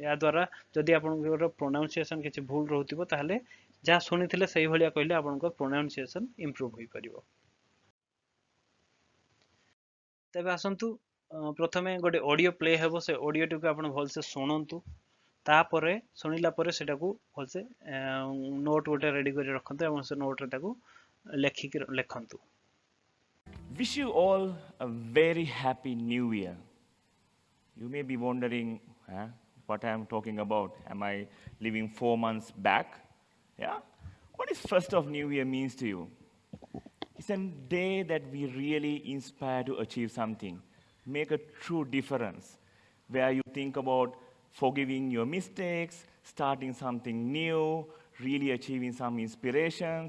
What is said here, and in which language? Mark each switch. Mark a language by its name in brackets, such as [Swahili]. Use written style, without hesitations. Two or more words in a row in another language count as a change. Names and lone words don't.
[Odia] ଯା ଦ୍ୱାରା ଯଦି ଆପଣଙ୍କର ପ୍ରୋନାଉନ୍ସିଏସନ କିଛି ଭୁଲ ରହୁଥିବ ତାହେଲେ ଯାହା ଶୁଣିଥିଲେ ସହି ଭଲିଆ କହିଲେ ଆପଣଙ୍କର [English] pronunciation improve [Odia] ହୋଇ ପାରିବ। ତେବେ ଆସନ୍ତୁ ପ୍ରଥମେ ଗୋଟେ [English] audio play [Odia] ହେବ ସେ ଅଡିଓ ଟିକୁ ଆପଣ ଭଲ ସେ ଶୁଣନ୍ତୁ ତାପରେ ଶୁଣିଲା ପରେ ସେଟା କୁ ଭଲସେ ନୋଟ ଗୋଟେ ରେଡି କରି ରଖନ୍ତୁ ଏବଂ ସେ ନୋଟ ରେ ତାକୁ ଲେଖନ୍ତୁ। [English] Wish you all a very happy new year. You may be wondering what I am talking about. Am I living 4 months back? Yeah? What is first of new year means to you? It's a day that we really inspire to achieve something, make a true difference, where you think about forgiving your mistakes, starting something new, really achieving some inspirations.